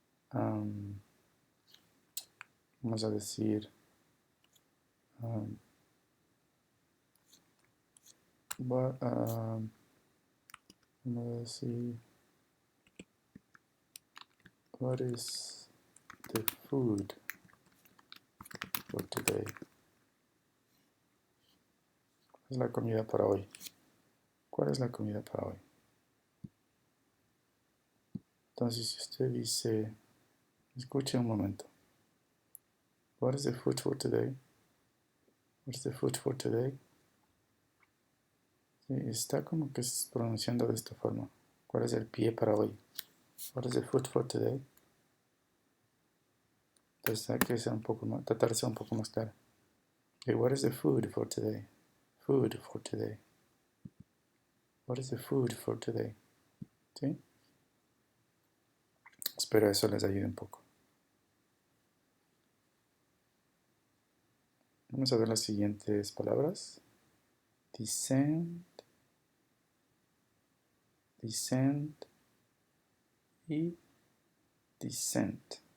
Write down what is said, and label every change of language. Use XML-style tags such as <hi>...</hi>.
<es>Vamos a decir, vamos a decir,</es> <en>what is the food for today?</en> <es>es la comida para hoy? ¿Cuál es la comida para hoy? Entonces, si usted dice, escuche un momento.</es> <en>What is the food for today? What's the food for today?</en> <es>Sí, está como que pronunciando de esta forma. ¿Cuál es el pie para hoy?</es> <en>What is the food for today?</en> <es>Entonces hay que ser un poco más, tratar de ser un poco más claro.</es> <en>Okay, what is the food for today? Food for today. What is the food for today?</en> <es>¿Sí? Espero eso les ayude un poco. Vamos a ver las siguientes palabras.</es> <en>Descend, descend y descent.</en>